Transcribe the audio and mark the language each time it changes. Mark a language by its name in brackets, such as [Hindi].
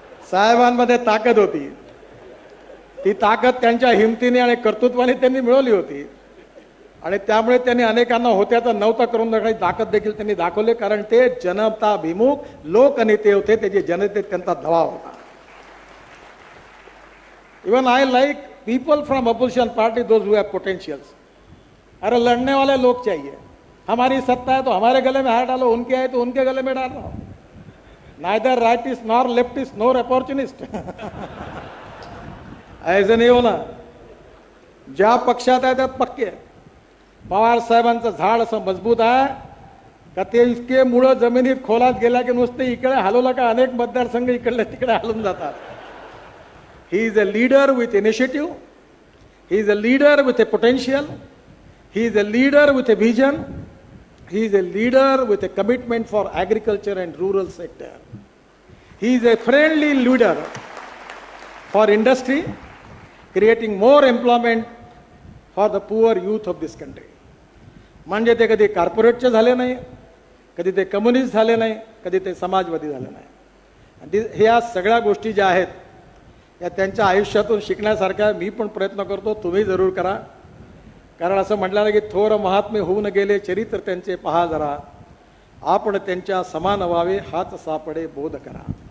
[Marathi] साहेबांमध्ये ताकद होती. ती ताकद त्यांच्या हिमतीने आणि कर्तृत्वाने त्यांनी मिळवली होती आणि त्यामुळे त्यांनी अनेकांना होत्याचं नव्हतं करून दाखवण्याची ताकद देखील त्यांनी दाखवली. कारण ते जनताभिमुख लोकनेते होते, त्याचे जनतेत त्यांचा दबाव होता. [English] Even I like people from opposition party, those who have potentials. [Hindi] अरे लड़ने वाले लोग चाहिए. हमारी सत्ता है तो हमारे गले में हाथ डालो, उनके है तो उनके गले में डालो. [English] Neither rightist nor leftist nor opportunist. [Hindi] ऐसे नहीं होना. [Marathi] ज्या पक्षात आहे त्यात पक्के. पवार साहेबांचं झाड असं मजबूत आहे का ते इतके मुळं जमिनीत खोलात गेल्या की नुसते इकडे हलवलं का अनेक मतदारसंघ इकडले तिकडे हलून जातात. [English] He is a leader with initiative. He is a leader with a potential. He is a leader with a vision. He is a leader with a commitment for agriculture and rural sector. He is a friendly leader for industry, creating more employment for the poor youth of this country. [Marathi] म्हणजे ते कधी कॉर्पोरेटचे झाले नाही, कधी ते communist झाले नाही, कधी ते समाजवादी झाले नाही. ह्या सगळ्या गोष्टी ज्या आहेत या त्यांच्या आयुष्यातून शिकण्यासारख्या. मी पण प्रयत्न करतो, तुम्ही जरूर करा. कारण असं म्हटलं की थोर महात्मे होऊन गेले चरित्र त्यांचे पहा जरा, आपण त्यांच्या समान व्हावे हाच सापडे बोध करा.